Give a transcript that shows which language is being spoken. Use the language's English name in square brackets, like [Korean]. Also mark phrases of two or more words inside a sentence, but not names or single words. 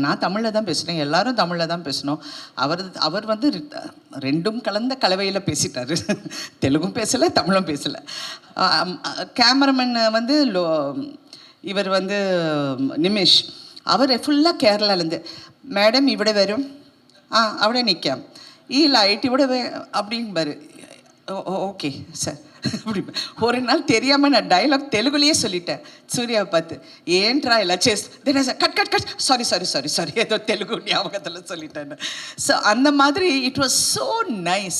[Tamil] நான் தமிழில் தான் பேசுகிறேன், எல்லாரும் தமிழில் தான் பேசணும். அவர் வந்து ரெண்டும் கலந்த கலவையில் பேசிட்டாரு. தெலுங்கும் பேசலை, தமிழும் பேசலை. கேமராமேன் வந்து இவர் வந்து நிமிஷ், அவர் ஃபுல்லாக கேரளாலேருந்து, மேடம் [Malayalam] ഇവിടെ വരും, അവിടെ നിൽക്കാം, ഈ ലൈറ്റ് ഇവിടെ [Tamil] அப்படின்பாரு. [English] okay sir [Tamil] அப்படி. ஒரு நாள் தெரியாமல் நான் டைலாக் தெலுங்குலேயே சொல்லிட்டேன் சூர்யாவை பார்த்து, [Telugu] ఏంట్రా ఎల్లాం చేస్ తేన్ [Tamil] சார் [English] cut cut cut sorry sorry sorry sorry [Tamil] ஏதோ தெலுங்கு ஞாபகத்தில் சொல்லிட்டேன். ஸோ அந்த மாதிரி [English] it was so nice.